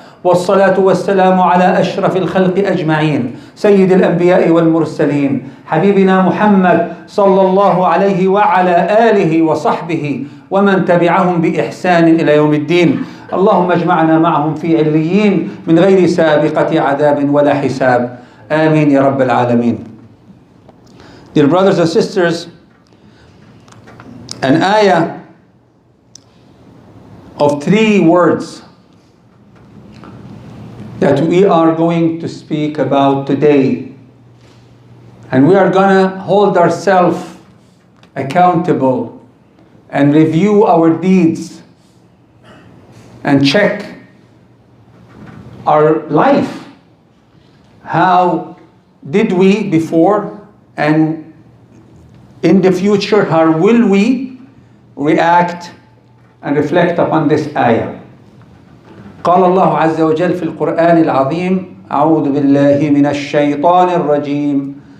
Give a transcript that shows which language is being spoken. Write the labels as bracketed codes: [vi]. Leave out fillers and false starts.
[ar] والصلاة والسلام على أشرف الخلق أجمعين سيد الأنبياء والمرسلين حبيبنا محمد صلى الله عليه وعلى آله وصحبه ومن تبعهم بإحسان إلى يوم الدين. اللهم اجمعنا معهم في عليين من غير سابقة عذاب ولا حساب. آمين يا رب العالمين. [en] Dear brothers and sisters, an ayah of 3 words that we are going to speak about today, and we are going to hold ourselves accountable and review our deeds and check our life. How did we before, and in the future, how will we react and reflect upon this ayah? [ar] قال الله عز وجل في القرآن العظيم: أعوذ بالله من الشيطان الرجيم.